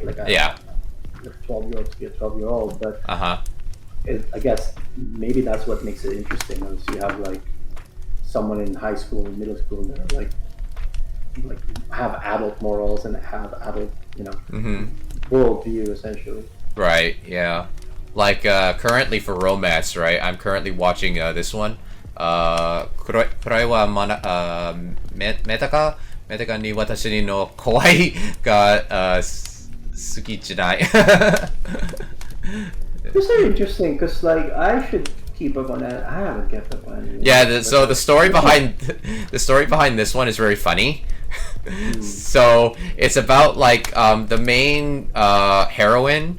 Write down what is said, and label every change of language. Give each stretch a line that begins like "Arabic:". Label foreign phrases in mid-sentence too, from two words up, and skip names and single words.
English: Like a 12-year-old to be a 12-year-old, but I guess maybe that's what makes it interesting, is you have like someone in high school and middle school that are like have adult morals and have adult worldview essentially. Right, yeah. Like currently for romance, right? I'm currently watching this one. Kurai wa Metaka ni watashi no kawaii ga suki janai. It's very interesting because like I should keep up on that. I haven't kept up on it. Yeah, so the story behind this one is very funny. So it's about like the main heroine.